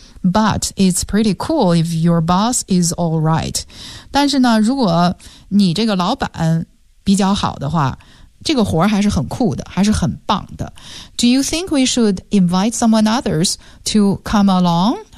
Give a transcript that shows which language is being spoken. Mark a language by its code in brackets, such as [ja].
[en] But it's pretty cool if your boss is all right. [zh] 但是呢，如果你这个老板比较好的话，这个活还是很酷的，还是很棒的。 [en] Do you think we should invite someone others to come along?